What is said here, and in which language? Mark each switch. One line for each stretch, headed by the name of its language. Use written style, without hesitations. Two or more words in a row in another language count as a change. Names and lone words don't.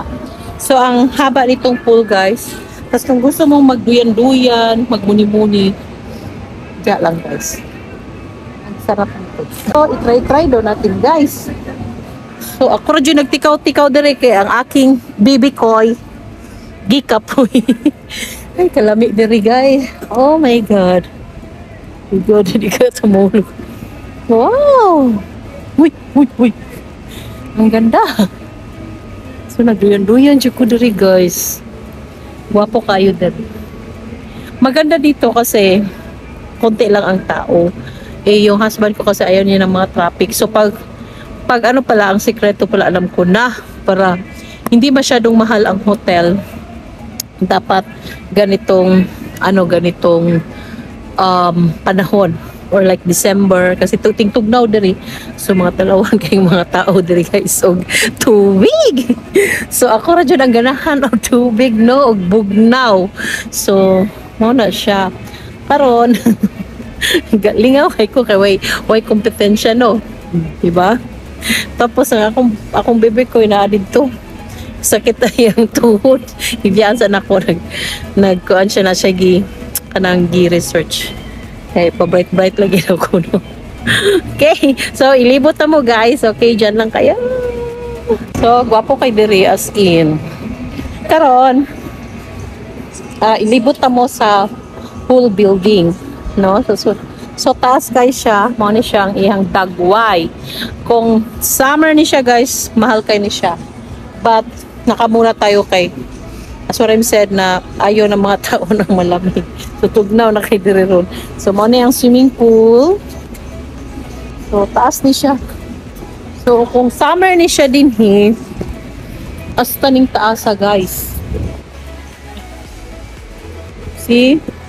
Filipino: So ang haba nitong pool guys. Tapos kung gusto mong magduyan-duyan, magmuni-muni, diyan lang guys. Ang sarap nito. So, itry daw natin guys.
Cebuano: So, ako rin nagtikaw-tikaw dire kay ang aking baby koy. Gikapoy. Ay, kalami dire guys.
English: Oh my God. God,
Filipino: hindi ka tumulog. Wow! Uy! Ang ganda.
Cebuano: So, nagduyan-duyan siya ko dire guys. Wapo kayo dire.
Filipino: Maganda dito kasi konti lang ang tao. Yung husband ko kasi ayaw niya ng mga traffic. So pag ano pala, ang sikreto pala alam ko na, para hindi masyadong mahal ang hotel, dapat ganitong panahon or like December kasi
Cebuano: tugnaw diri. So mga talawang kayong mga tao diri guys og tubig. So ako ra jud ang ganahan og tubig no og bugnaw. So mo na siya karon. Lingaw kay ko kay way kompetensya no, diba? Tapos ang akong bebe ko na dito sakit ayang tuhod. Ibiyansan ako nagkuan siya na siya kanang research kay pa-bright lagi daw ko no. Okay, so ilibot na mo guys. Okay,
Filipino: dyan lang kaya.
Cebuano: So gwapo kay diri as in karon ilibot na mo sa
English: whole building.
Cebuano: No, so taas guys siya, mao ni siya ang iyang dagway. Kung summer ni siya guys, mahal kay ni siya.
Filipino: But nakamura tayo kay
English: as what I said
Filipino: na ayaw ng mga tao ng malamig.
Cebuano: So tugnaw na kay dire ron. So mao ni ang swimming pool. So taas ni siya. So kung summer ni siya dinhi, hasta ning taasa guys.
English: See?